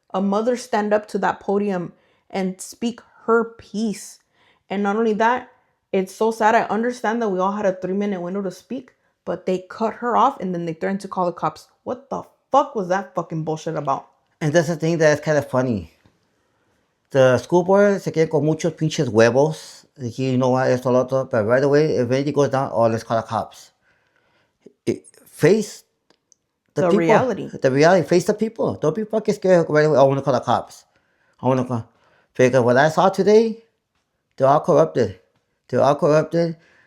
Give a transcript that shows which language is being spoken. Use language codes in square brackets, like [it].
[en] a mother stand up to that podium and speak her piece. And not only that, it's so sad. I understand that we all had a 3-minute window to speak, but they cut her off and then they threatened to call the cops. What the fuck was that fucking bullshit about? And that's the thing that's kind of funny. The school board [es] se queda con muchos pinches huevos. Aquí, [en] you know what, [es] esto, lo otro. [en] But right away, if anything goes down, oh, let's call the cops. Face the The people. reality. The reality. Face the people. Don't be fucking scared right away. I want to call the cops. I want to call. Because what I saw today, they're all corrupted. They're all corrupted.